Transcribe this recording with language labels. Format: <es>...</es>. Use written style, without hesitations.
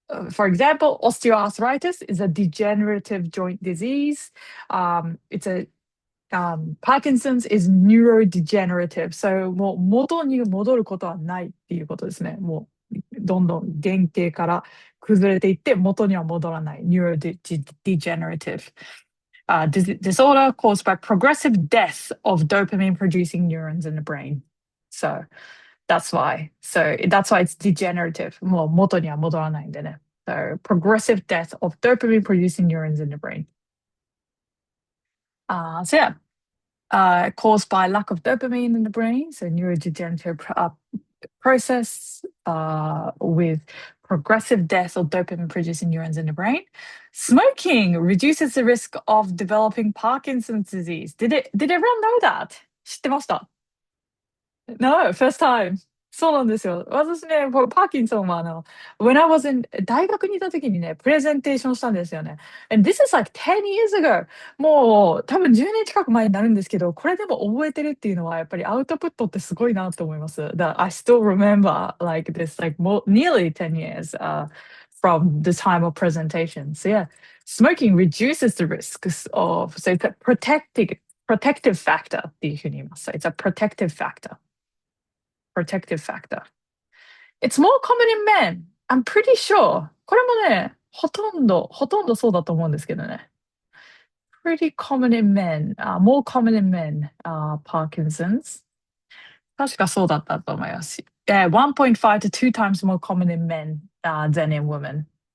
<en>For example, osteoarthritis is a degenerative joint disease. Parkinson's is neurodegenerative.</en> <ja>So もう元に戻ることはないっていうことですね。もうどんどん原型から崩れていって元には戻らない。</ja> <en>neurodegenerative. Disorder caused by progressive death of dopamine producing neurons in the brain. So that's why. So that's why it's degenerative.</en> <ja>もう元には戻らないんでね。</ja> <en>So progressive death of dopamine producing neurons in the brain. So yeah, caused by lack of dopamine in the brain. So neurodegenerative process with progressive death of dopamine producing neurons in the brain. Smoking reduces the risk of developing Parkinson's disease. Did everyone know that?</en> <ja>知ってました?</ja> <en>No, first time.</en> <ja>そうなんですよ。私ね、パーキンソンは</ja> <en>when I was in</en> <ja>大学にいた時にね、プレゼンテーションしたんですよね。</ja> <en>And this is like 10 years ago.</en> <ja>もう多分10年近く前になるんですけど、これでも覚えてるっていうのはやっぱりアウトプットってすごいなと思います。</ja> <en>That I still remember like this like nearly 10 years from the time of presentation. So yeah, smoking reduces the risks of, so it's a protective factor</en> <ja>っていうふうに言います。</ja> <en>So it's a protective factor. Protective factor. It's more common in men. I'm pretty sure.</en> <ja>これもね、ほとんどそうだと思うんですけどね。</ja> <en>Pretty common in men. More common in men. Parkinson's.</en> <ja>確かそうだったと思います。</ja> <en>1.5 to 2 times more common in men than in women.</en>